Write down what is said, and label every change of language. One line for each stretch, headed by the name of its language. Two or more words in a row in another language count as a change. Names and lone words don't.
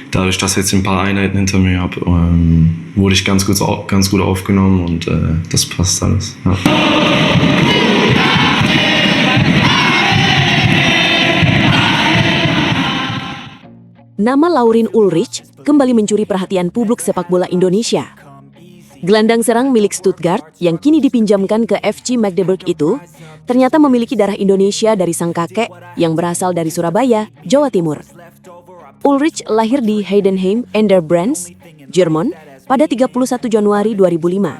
German: dadurch, dass ich jetzt ein paar Einheiten hinter mir habe, wurde ich ganz gut aufgenommen und das passt alles. Ja.
Indonesian: Nama Laurin Ulrich kembali mencuri perhatian publik sepak bola Indonesia. Gelandang serang milik Stuttgart yang kini dipinjamkan ke FC Magdeburg itu ternyata memiliki darah Indonesia dari sang kakek yang berasal dari Surabaya, Jawa Timur. Ulrich lahir di Heidenheim an der Brenz, Jerman pada 31 Januari 2005.